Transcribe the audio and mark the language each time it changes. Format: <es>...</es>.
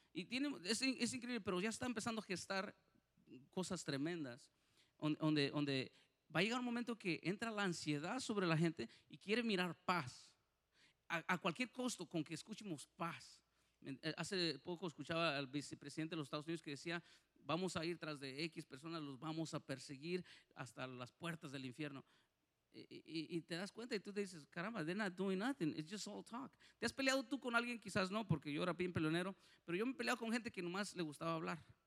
<es>Y es increíble, pero ya está empezando a gestar cosas tremendas, donde va a llegar un momento que entra la ansiedad sobre la gente y quiere mirar paz, a cualquier costo, con que escuchemos paz. Hace poco escuchaba al vicepresidente de los Estados Unidos que decía, vamos a ir tras de X personas, los vamos a perseguir hasta las puertas del infierno. Y te das cuenta y tú te dices, caramba,</es> <en>they're not doing nothing, it's just all talk.</en> <es>¿Te has peleado tú con alguien? Quizás no, porque yo era bien peleonero, pero yo me he peleado con gente que nomás le gustaba hablar.</es>